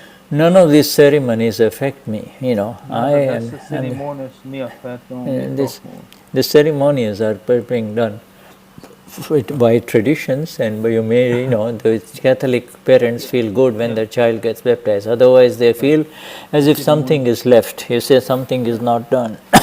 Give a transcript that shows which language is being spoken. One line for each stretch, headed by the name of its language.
English: None of these ceremonies affect me, you know.
Portuguese: Essas cerimônias me afetam.
English: The ceremonies are being done by traditions, and you may, the Catholic parents feel good when their child gets baptized. Otherwise, they feel as if something is left. You say something is not done.